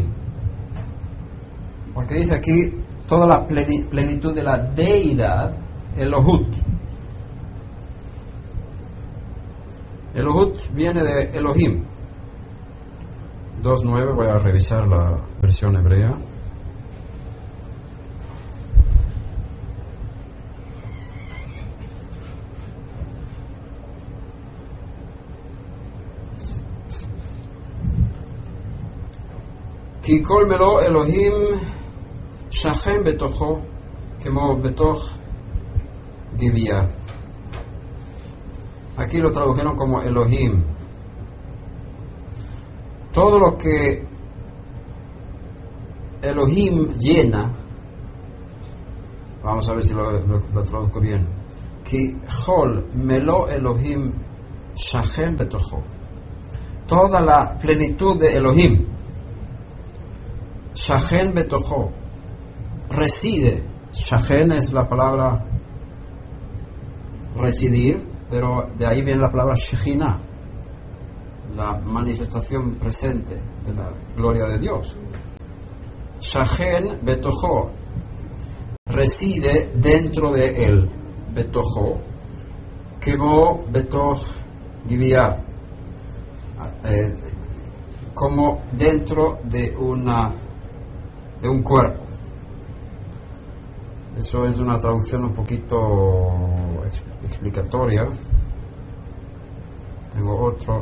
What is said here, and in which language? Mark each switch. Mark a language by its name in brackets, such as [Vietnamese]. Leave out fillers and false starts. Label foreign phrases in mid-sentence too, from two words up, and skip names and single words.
[Spanish] Porque dice aquí toda la plenitud de la deidad, Elohut. Elohut viene de Elohim. 2.9, voy a revisar la versión hebrea. [Hebrew] כי כל מלוא אלוהים שכן בתוכו כמו בתוך גבייה. [Spanish] Aquí lo tradujeron como Elohim. Todo lo que Elohim llena, vamos a ver si lo traduzco bien. [Hebrew] כי כל מלוא אלוהים שכן בתוכו. [Spanish] Toda la plenitud de Elohim, [Hebrew] שכן בתוכו, [Spanish] reside. Shachen es la palabra residir, pero de ahí viene la palabra Shekhinah, la manifestación presente de la gloria de Dios. [Hebrew] שכן בתוכו, [Spanish] reside dentro de él. [Hebrew] בתוכו כמו בתוך גוויה, [Spanish] como dentro de un cuerpo. Eso es una traducción un poquito explicatoria. Tengo otro.